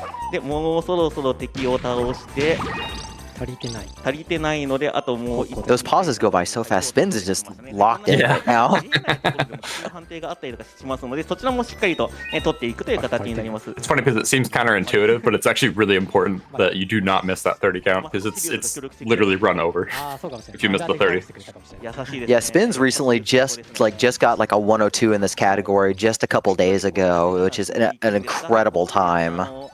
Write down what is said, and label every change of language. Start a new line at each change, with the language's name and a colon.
Japanese: でもうそろそろ敵を倒して足りてないのであともう
English: Those pauses go by so fast. Spins is just locked in right now.
Japanese: 判定があったりとかしますのでそちらもしっかりと取っていくという形になります。
English: It's funny because it seems counterintuitive, but it's actually really important that you do not miss that 30 count because it's literally run over if you miss the 30. Yeah, Spins recently just got like a 102 in this category just a couple days ago, which is an incredible time.